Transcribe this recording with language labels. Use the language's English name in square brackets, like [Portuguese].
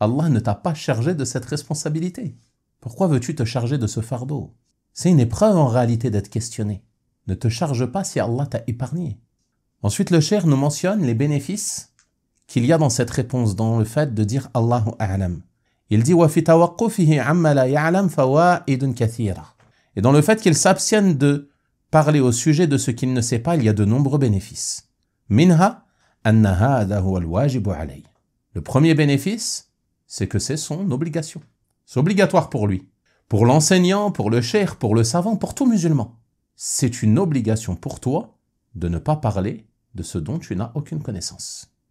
[French] Allah ne t'a pas chargé de cette responsabilité. Pourquoi veux-tu te charger de ce fardeau? C'est une épreuve en réalité d'être questionné. Ne te charge pas si Allah t'a épargné. Ensuite, le cheikh nous mentionne les bénéfices qu'il y a dans cette réponse, dans le fait de dire Allahu a'lam. Il dit [Arabic] وَفِي تَوَقُّفِهِ عَمَّا لَا يَعْلَمْ فَوَائِدٌ كَثِيرًا. [French] Et dans le fait qu'il s'abstienne de parler au sujet de ce qu'il ne sait pas, il y a de nombreux bénéfices. [Arabic] مِنْهَا أَنَّ هَذَا هُوَ الْوَاجِبُ عَلَيْهِ. [French] Le premier bénéfice, c'est que c'est son obligation. C'est obligatoire pour lui. Pour l'enseignant, pour le cheikh, pour le savant, pour tout musulman. C'est une obligation pour toi de ne pas parler de ce dont tu n'as aucune connaissance.